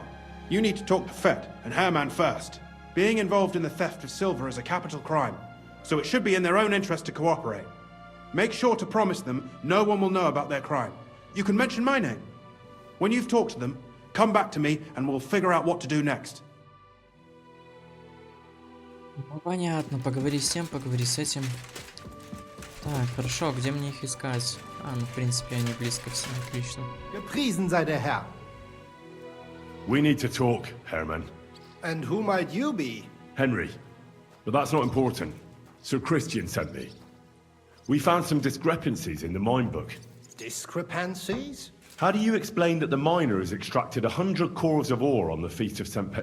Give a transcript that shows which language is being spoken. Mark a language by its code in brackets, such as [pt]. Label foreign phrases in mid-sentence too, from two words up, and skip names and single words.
[en] You need to talk to Fett and Herman first. Being involved in the theft of silver is a capital crime, so it should be in their own interest to cooperate. Make sure to promise them no one will know about their crime. You can mention my name. When you've talked to them, come back to me and we'll figure out what to do next. [ru] Ну, понятно, поговори с тем, поговори с этим. Так, хорошо, где мне их искать? А, ну, в принципе, они близко все, отлично. [de] Gepriesen sei der Herr. [en] We need to talk, Herman. And who might you be? Henry. But that's not important. Sir Christian sent me. We found some discrepancies in the mine book. Discrepancies? How do you explain that the miner has extracted 100 corvs of ore on the Feast of St.